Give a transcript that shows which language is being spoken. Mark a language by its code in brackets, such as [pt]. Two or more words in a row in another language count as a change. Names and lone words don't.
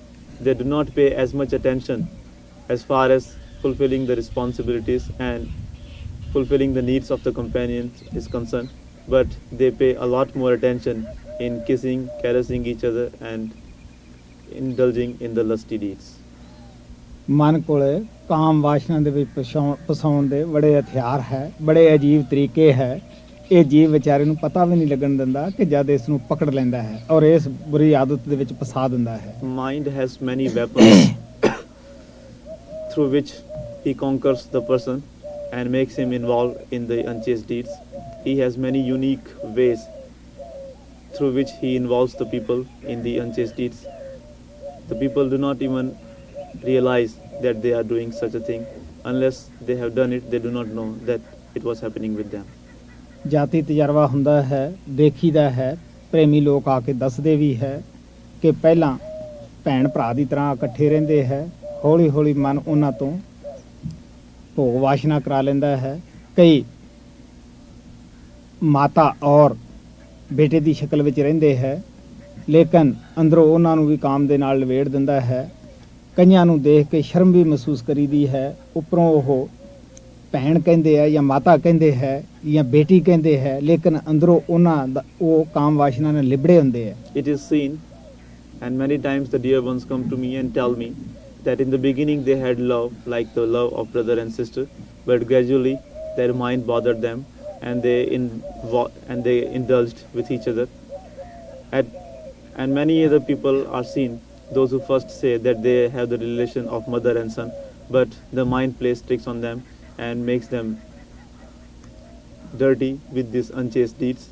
[en] They do not pay as much attention as far as fulfilling the responsibilities and fulfilling the needs of the companions is concerned, but they pay a lot more attention in kissing, caressing each other, and indulging in the lusty deeds. [pa] ਮਨ ਕੋਲੇ ਕਾਮ ਵਾਸ਼ਨਾ ਦੇ ਵਿੱਚ ਫਸਾਉਣ ਦੇ ਬੜੇ ਹਥਿਆਰ ਹੈ, ਬੜੇ ਅਜੀਬ ਤਰੀਕੇ ਹੈ। ਇਹ ਜੀਵ ਵਿਚਾਰੇ ਨੂੰ ਪਤਾ ਵੀ ਨਹੀਂ ਲੱਗਣ ਦਿੰਦਾ ਕਿ ਜਦ ਇਸ ਨੂੰ ਪਕੜ ਲੈਂਦਾ ਹੈ ਔਰ ਇਸ ਬੁਰੀ ਆਦਤ ਦੇ ਵਿੱਚ ਫਸਾ ਦਿੰਦਾ ਹੈ। [en] Mind has many weapons through which he conquers the person and makes him involved in the unchaste deeds. He has many unique ways through which he involves the people in the unchaste deeds. The people do not even realize that they are doing such a thing. Unless they have done it, they do not know that it was happening with them. [pa] ਜਾਤੀ ਤਜਰਬਾ ਹੁੰਦਾ ਹੈ, ਦੇਖੀਦਾ ਹੈ, ਪ੍ਰੇਮੀ ਲੋਕ ਆ ਕੇ ਦੱਸਦੇ ਵੀ ਹੈ ਕਿ ਪਹਿਲਾਂ ਭੈਣ ਭਰਾ ਦੀ ਤਰ੍ਹਾਂ ਇਕੱਠੇ ਰਹਿੰਦੇ ਹੈ, ਹੌਲੀ ਹੌਲੀ ਮਨ ਉਹਨਾਂ ਤੋਂ ਭੋਗ ਵਾਸ਼ਨਾ ਕਰਾ ਲੈਂਦਾ ਹੈ। ਕਈ ਮਾਤਾ ਔਰ ਬੇਟੇ ਦੀ ਸ਼ਕਲ ਵਿੱਚ ਰਹਿੰਦੇ ਹੈ, ਲੇਕਿਨ ਅੰਦਰੋਂ ਉਹਨਾਂ ਨੂੰ ਵੀ ਕਾਮ ਦੇ ਨਾਲ ਲਵੇੜ ਦਿੰਦਾ ਹੈ। ਕਈਆਂ ਨੂੰ ਦੇਖ ਕੇ ਸ਼ਰਮ ਵੀ ਮਹਿਸੂਸ ਕਰੀਦੀ ਹੈ। ਉੱਪਰੋਂ ਉਹ ਭੈਣ ਕਹਿੰਦੇ ਹੈ ਜਾਂ ਮਾਤਾ ਕਹਿੰਦੇ ਹੈ ਜਾਂ ਬੇਟੀ ਕਹਿੰਦੇ ਹੈ, ਲੇਕਿਨ ਅੰਦਰੋਂ ਉਹਨਾਂ ਦਾ ਉਹ ਕਾਮ ਵਾਸ਼ਨਾ ਨਾਲ ਲਿਬੜੇ ਹੁੰਦੇ ਹੈ। [en] It is seen, and many times the dear ones come to me and tell me that in the beginning they had love, like the love of brother and sister, but gradually their mind bothered them, and they indulged with each other. And many other people are seen, those who first say that they have the relation of mother and son, but the mind plays tricks on them and makes them dirty with these unchaste deeds.